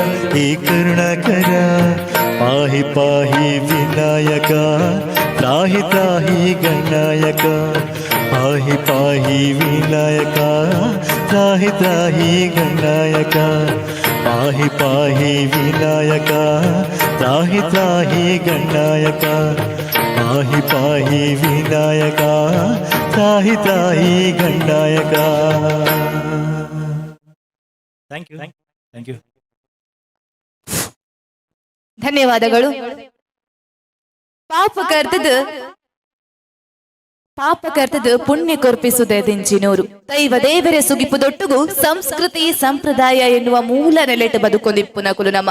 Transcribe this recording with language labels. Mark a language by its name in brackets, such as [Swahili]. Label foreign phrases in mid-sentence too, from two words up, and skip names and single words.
[Sanskrit] ಹೇ ಕರುಣಾಕರ ಪಾಹಿ ಪಾಹಿ ವಿನಾಯಕ ತ್ರಾಹಿ ತ್ರಾಹಿ ಗಣಾಯಕ ಪಾಹಿ ಪಾಹಿ ವಿನಾಯಕ ತ್ರಾಹಿ ತ್ರಾಹಿ ಗಣಾಯಕ ಪಾಹಿ ಪಾಹಿ ವಿನಾಯಕ ತ್ರಾಹಿ ತ್ರಾಹಿ ಗಣಾಯಕ ಪಾಹಿ ಪಾಹಿ ವಿನಾಯಕ ತ್ರಾಹಿ ತ್ರಾಹಿ ಗಣಾಯಕ. [English] Thank you thank you. [Kannada] ಧನ್ಯವಾದಗಳು. [Tulu] ಪಾಪ ಕರ್ತದು ಪುಣ್ಯ ಕೊರ್ಪಿಸುವುದೇ ದಿಂಚಿನೂರು ದೈವ ದೇವರೇ ಸುಗಿಪುದೊಟ್ಟುಗು ಸಂಸ್ಕೃತಿ ಸಂಪ್ರದಾಯ ಎನ್ನುವ ಮೂಲ ನೆಲೆಟ್ಟು ಬದುಕೊಂದಿಪ್ಪುನ ಕುಲು ನಮ್ಮ